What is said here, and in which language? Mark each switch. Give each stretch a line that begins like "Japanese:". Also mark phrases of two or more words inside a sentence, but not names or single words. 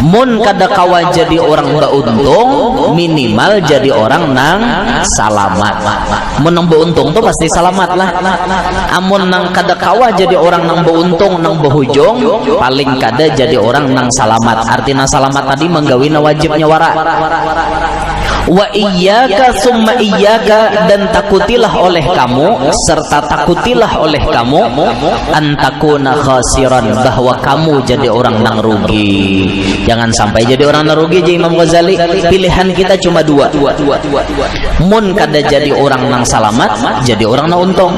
Banjar: mun kada kawa jadi orang beuntung minimal jadi orang nang salamat. Mun nang beuntung tuh pasti salamat lah. Amun nang kada kawa jadi orang nang beuntung nang behujung paling kada jadi orang nang salamat. Artinya salamat tadi menggawina wajibnya wara.
Arabic: وإياك ثم إياك,
Banjar: dan takutilah oleh kamu serta takutilah oleh kamu
Arabic: أن تكونوا خاسرين,
Banjar: bahwa kamu jadi orang nang rugi. Jangan sampai jadi orang nang rugi. Jadi Imam Ghazali, pilihan kita cuma dua. Mun kada jadi orang nang salamat, jadi orang nang untung.